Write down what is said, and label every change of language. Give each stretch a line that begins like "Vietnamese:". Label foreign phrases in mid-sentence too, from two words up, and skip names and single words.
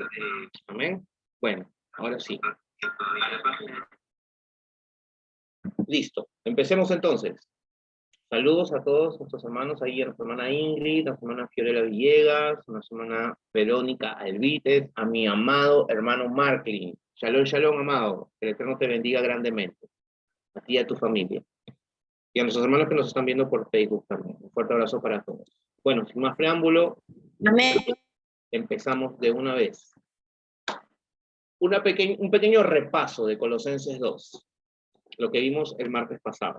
Spanish: Amén. Bueno, ahora sí. Listo. Empecemos entonces. Saludos a todos nuestros hermanos, ahí a nuestra hermana Ingrid, a nuestra hermana Fiorella Villegas, a nuestra hermana Verónica Alvites, a mi amado hermano Marklin.
Hebrew: שלום, שלום,
Spanish: amado. Que el Eterno te bendiga grandemente. A ti y a tu familia. Y a nuestros hermanos que nos están viendo por Facebook también. Un fuerte abrazo para todos. Bueno, sin más preámbulo, Amén. Empezamos de una vez. Un pequeño repaso de Colosenses 2, lo que vimos el martes pasado.